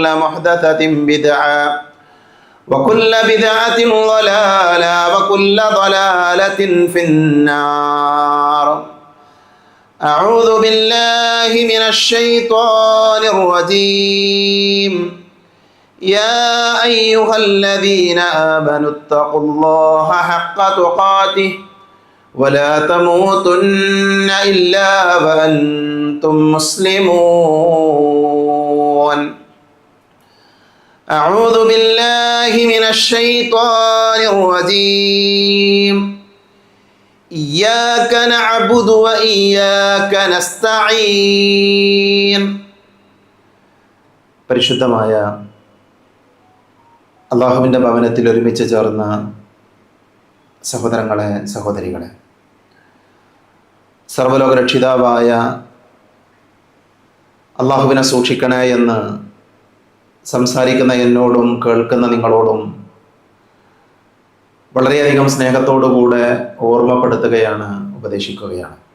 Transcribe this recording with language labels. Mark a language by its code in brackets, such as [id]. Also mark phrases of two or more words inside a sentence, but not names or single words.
[ar] محدثة بدعة وكل بدعة ضلالة وكل ضلالة في النار أعوذ بالله من الشيطان الرجيم يا أيها الذين آمنوا اتقوا الله حق تقاته ولا تموتن إلا وأنتم مسلمون أعوذ بالله من الشيطان الرجيم إياك نعبد وإياك [ml] نستعين പരിശുദ്ധമായ അള്ളാഹുവിൻ്റെ ഭവനത്തിൽ ഒരുമിച്ച് ചേർന്ന സഹോദരങ്ങളെ സഹോദരികളെ, സർവ്വലോക രക്ഷിതാവായ അള്ളാഹുവിനെ സൂക്ഷിക്കണേ എന്ന് സംസാരിക്കുന്ന എന്നോടും കേൾക്കുന്ന നിങ്ങളോടും വളരെയധികം സ്നേഹത്തോടുകൂടെ ഓർമ്മപ്പെടുത്തുകയാണ്, ഉപദേശിക്കുകയാണ്.